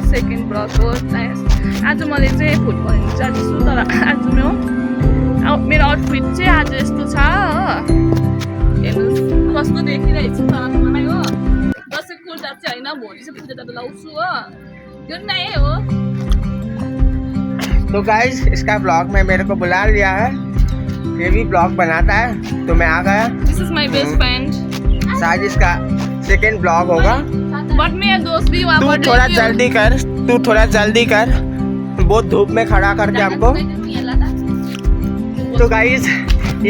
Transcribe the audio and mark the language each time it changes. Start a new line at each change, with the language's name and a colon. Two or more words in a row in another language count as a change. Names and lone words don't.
English: second blog
Nepali: हो आज मैले चाहिँ फुटबल हेर्नु जाँदैछु तर आज मेरो आउटफिट चाहिँ आज यस्तो छ हेर्नुहोस् कस्तो देखिरहेको छु तरमै हो दसैँ कुर्ता चाहिँ होइन भोलि चाहिँ पूजा जाँदा लाउँछु हो यो नयाँ हो
Hindi: तो गाइस इसका ब्लॉग में मेरे को बुला लिया है ये भी ब्लॉग बनाता है तो मैं आ गया
English: this is my best friend
Hindi: शायद इसका
English: second blog
Hindi: होगा बट मेरा दोस्त भी वहाँ तू थोड़ा जल्दी कर बहुत धूप में खड़ा करके हमको तो गाइस ये